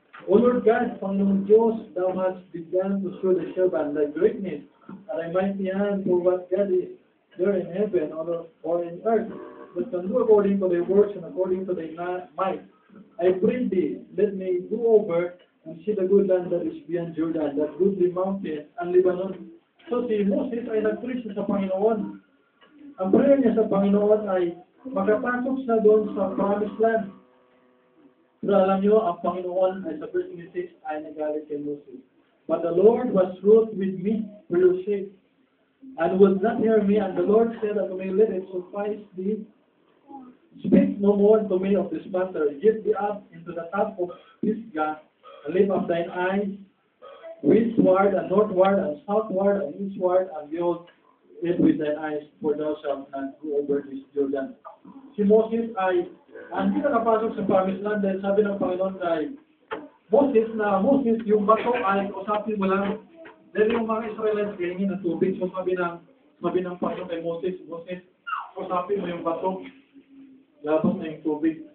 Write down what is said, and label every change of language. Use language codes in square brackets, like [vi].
[en] O Lord God, [tl] Panginoon Diyos, [en] Thou hast begun to show the servant Thy greatness, and Thy mighty hand for what God is there in heaven or in earth, but can do according to Thy works and according to Thy might. I pray Thee, let me go over and see the good land that is beyond Jordan, that goodly mountain and Lebanon. [tl] So si Moses ay nagpriso sa Panginoon. Ang prayer niya sa Panginoon ay makapasok sa doon sa promised land. Pero alam niyo, ang Panginoon ay sa verse 26 ay nagalit kay Moses. [en] But the Lord was wroth with me for your sake, and would not hear me. And the Lord said unto me, let it suffice thee. Speak no more to me of this matter. Get thee up into the top of Pisgah, and lift up thine eyes westward and northward and southward and eastward, and behold it with thine eyes, for thou shalt not go over this Jordan. [tl] Si Moses ay hindi nakapasok sa promised land dahil sabi ng Panginoon kay Moses, yung bato ay usapin mo lang. Dahil yung mga Israelites kaingin ng tubig, so sabi ng Panginoon kay Moses, usapin mo yung bato, labas na yung tubig.